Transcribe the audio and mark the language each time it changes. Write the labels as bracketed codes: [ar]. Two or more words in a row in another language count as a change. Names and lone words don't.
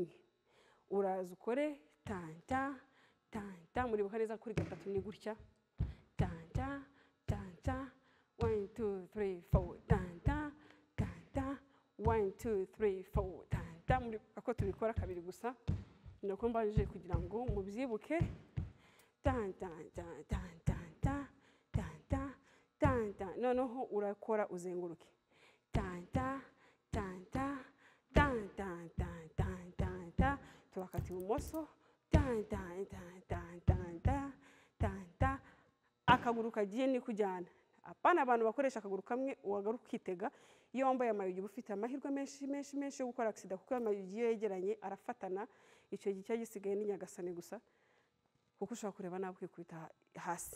[rw] Uraza ukore tanta tanta, muribuka neza kuri gatatu ni gutya, tanta tanta 1 2 3 4 tanta tanta 1 2 3 4 tanta. Muribuka ko tubikora kabiri gusa, nuko mbanje kugira ngo mubyibuke. Tanta tanta tanta tanta tanta, noneho urakora uzenguruke. Tanta tanta tanta tanta tanta, turakata ibumoso. Tanta tanta tanta tanta, akaguru kagiye ni kujyana. Apana abantu bakoresha akaguru kamwe uwagaruka ukitega. Iyo wambaye amayugi ufite amahirwe menshi yo gukora accident, kuko amayugi yegeranye arafatana, icyo gice gisigaye ni nyagasane gusa, kuko ushaka kureba nawe kwikubita hasi.